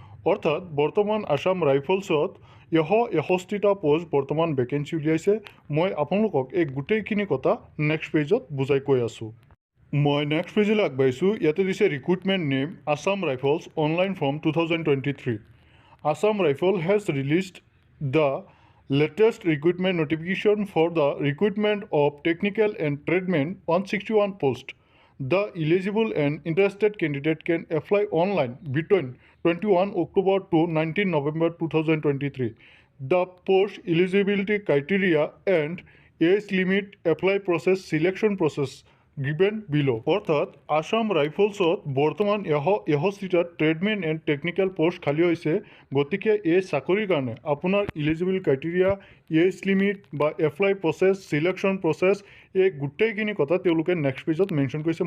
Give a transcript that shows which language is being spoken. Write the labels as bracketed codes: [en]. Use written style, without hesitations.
[as] অৰ্থাৎ বৰ্তমান আসাম ৰাইফলছত 161টা পোষ্ট বৰ্তমান ভেকেঞ্চি উলিয়াইছে। মই আপোনালোকক এই গোটেইখিনি কথা নেক্সট পেজত বুজাই কৈ আছোঁ। মই নেক্সট পেজলৈ আগবাঢ়িছোঁ। ইয়াতে দিছে [en] Recruitment name Assam rifles online form 2023। Assam Rifle has released the latest recruitment notification for the recruitment of technical and tradesmen 161 post. The eligible and interested candidate can apply online between 21 October to 19 November 2023. The post eligibility criteria and age limit, apply process, selection process given below. [as] অৰ্থাৎ আসাম ৰাইফলছত বৰ্তমান 161টা tradesmen and technical post খালী হৈছে। গতিকে এই চাকৰিৰ কাৰণে আপোনাৰ eligible criteria, as limit বা এপ্লাই প্ৰচেছ, চিলেকশ্যন প্ৰচেছ, এই গোটেইখিনি কথা তেওঁলোকে নেক্সট পেজত মেনশ্যন কৰিছে।